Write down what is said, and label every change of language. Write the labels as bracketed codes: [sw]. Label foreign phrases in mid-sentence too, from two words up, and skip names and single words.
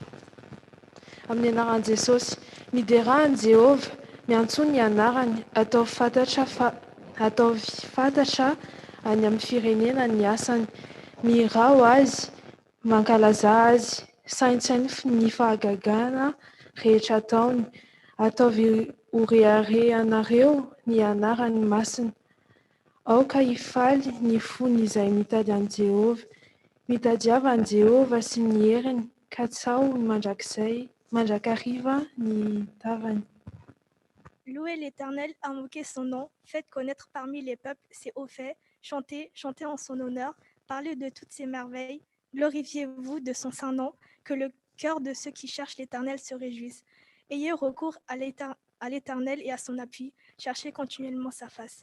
[mg] Amin'ny anaran'i Jesosy, miderahan Jehovah, miantsoa ny anarany, ataovy fantatra any amin'ny firenena ny asany, mirao azy, mankalaza azy, saintsainy ny fahagagana rehetra ataony, ataovy horeharehanareo ny anarany masina. Aoka hifaly ny fony izay mitady an Jehovah, mitadiava an Jehovah sy ny heriny, ka tsao mandrakariva ny tavany. [fr] Louez l'Éternel, invoquez son nom, faites connaître parmi les peuples ses hauts faits, chantez en son honneur, parlez de toutes ses merveilles, glorifiez-vous de son saint nom, que le cœur de ceux qui cherchent l'Éternel se réjouisse. Ayez recours à l'Éternel et à son appui, cherchez continuellement sa face.